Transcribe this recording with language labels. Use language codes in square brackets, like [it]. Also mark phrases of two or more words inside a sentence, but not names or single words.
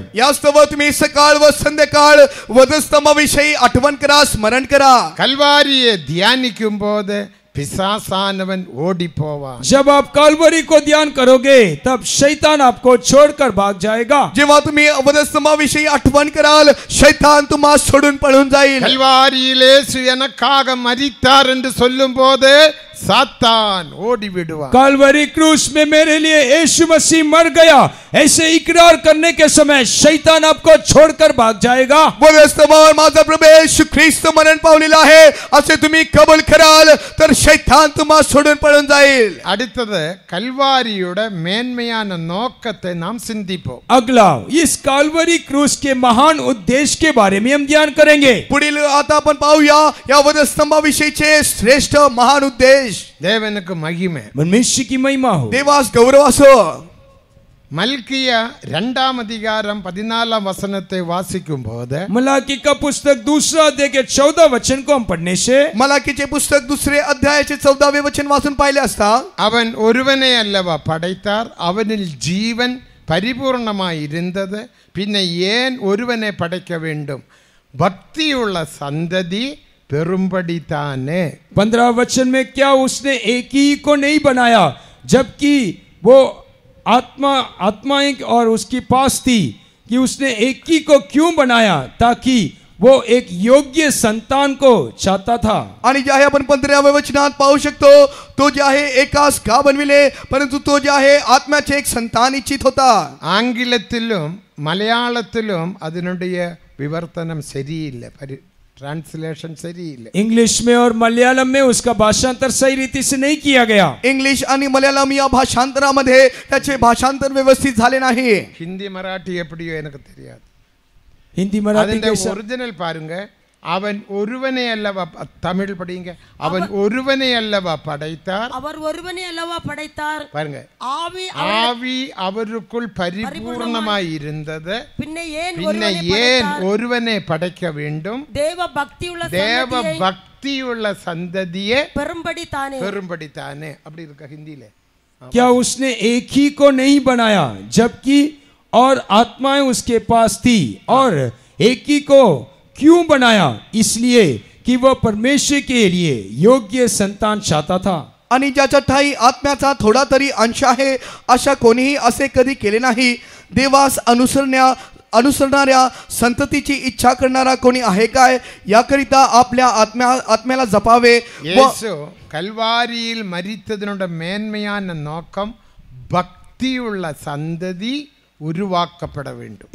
[mr] यास्तव तुम्ही सकाळ व संध्याकाळ वधस्तंभाविषयी आठवण करा, स्मरण करा. [ta] கல்வாரியை தியானிக்கும் போது பிசாசானவன் ஓடி போவான். [hi] जब आप काल्वरी को ध्यान करोगे तब शैतान आपको छोड़कर भाग जाएगा. [mr] जेव्हा तुम्ही वधस्तंभाविषयी आठवण कराल, शैतान तुम्हाला सोडून पळून जाईल. [ta] கல்வாரியில் இயேசு எனக்காக மரித்தார் என்று சொல்லும் போது சாத்தான் ஓடி विடுவான். [hi] काल्वरी क्रूस में मेरे लिए यीशु मसीह मर गया ऐसे इकरार करने के समय शैतान आपको छोड़कर भाग जाएगा. [mr] वधस्तंभावर माझा प्रभू येशू ख्रिस्त मरण पावलेला आहे असे तुम्ही कबूल कराल तर शैतान तुम्हाला सोडून पळून जाईल. [ta] அடுத்தது கல்வாரியோட மேன்மையான நோக்கத்தை நாம் சிந்திப்போம். [hi] अगला, इस काल्वरी क्रूस के महान उद्देश्य के बारे में हम ध्यान करेंगे. [mr] पुढील आता आपण पाहूया या वधस्तंभाविषयीचे श्रेष्ठ महान उद्देश. [ta] தேவனுக்கு மகிமை. [hi] परमेश्वर की महिमा हो. [mr] देवास गौरव असो. [ta] மல்கியா 2ஆம் அதிகாரம் 14ஆம் வசனத்தை வாசிக்கும் போது [hi] मलाकी का पुस्तक 2 अध्याय के 14 वचन को हम पढ़ने से [mr] मलाकीचे पुस्तक 2 अध्यायाचे 14वे वचन वाचून पाहिले असता, [ta] அவன் ஒருவனை அல்லவா படைத்தார், அவனில் ஜீவன் பரிபூர்ணமாய் இருந்தது, பின்ன ஏன் ஒருவனை படைக்க வேண்டும், பக்தியுள்ள சந்ததி பெரும்படித்தானே. [hi] 15 वचन में क्या उसने एक ही को नहीं बनाया जबकि वो आत्माएं और उसके पास थी, कि उसने एक ही को क्यों बनाया ताकि वो एक योग्य संतान को चाहता था. [mr] आणि जे आहे आपण 15व्या वचनात पाहू शकतो, तो जे आहे एकास का बनविले, परंतु तो जे आहे आत्म्याचे एक संतान इच्छित होता. [ta] ஆங்கிலத்திலும் மலையாளத்திலும் அதனுடைய விவர்த்தனம் சரியில்லை, ट्रांसलेशन சரியில்லை. [hi] इंग्लिश में और मलयालम में उसका भाषांतर सही रीति से नहीं किया गया. [mr] इंग्लिश आणि मल्याळम या भाषांतरामध्ये त्याचे भाषांतर व्यवस्थित झाले नाही. [ta] ஹிந்தி மராட்டி எப்படியோ எனக்கு தெரியாது. [hi] हिंदी मराठी [ta] அதனுடைய [hi] कैसा? [ta] ஒரிஜினல் பாருங்க, அவன் ஒருவனை அல்லவா, தமிழ் படிங்க, அவன் ஒருவனை அல்லவா படைத்தார், அவர் ஒருவனே அல்லவா படைத்தார், பாருங்க, ஆவி ஆவி அவருக்குள் பரிபூர்ணமாய் இருந்தது, பின்ன ஏன் பின்ன ஒருவனை ஏன் படைத்தார்? ஒருவனை படைக்க வேண்டும், தேவ பக்தியுள்ள தேவ சந்ததியை பக்தியுள்ள சந்ததியே பெரும்படி தானே. பெரும்படித்தானே. அப்படி இருக்க ஹிந்தியில. [hi] क्या उसने एक ही को नहीं बनाया जबकि और आत्माएं उसके पास थी, और एक ही को क्यों बनाया, इसलिए कि वह परमेश्वर के लिए योग्य संतान चाहता था. [mr] आणि ज्याच्या ठाई आत्म्याचा थोडा तरी अंश आहे अशा कोणीही असे कधी केले नाही. देवास अनुसरणाऱ्या संततीची इच्छा करणारा कोणी आहे काय, याकरिता आपल्या आत्म्याला जपावे. [ta] இயேசு கல்வாரியில் மரித்ததனுடைய மேன்மையான நோக்கம் பக்தியுள்ள சந்ததி உருவாக்கப்பட வேண்டும்.